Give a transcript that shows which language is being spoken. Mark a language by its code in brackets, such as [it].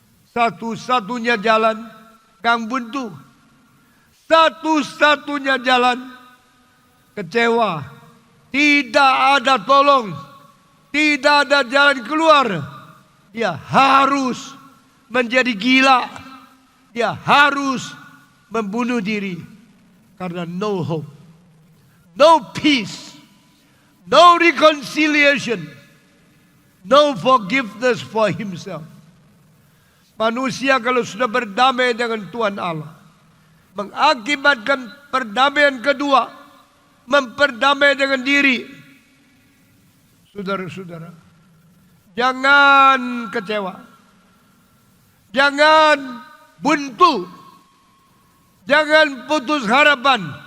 [id] Satu-satunya jalan, Kang Buntu, satu-satunya jalan, kecewa, tidak ada tolong, tidak ada jalan keluar. Dia harus menjadi gila, dia harus membunuh diri. Karena [en] no hope, no peace, no reconciliation, no forgiveness for himself. [id] Manusia kalau sudah berdamai dengan Tuhan Allah, mengakibatkan perdamaian kedua, memperdamai dengan diri. Saudara-saudara, jangan kecewa, jangan buntu, jangan putus harapan.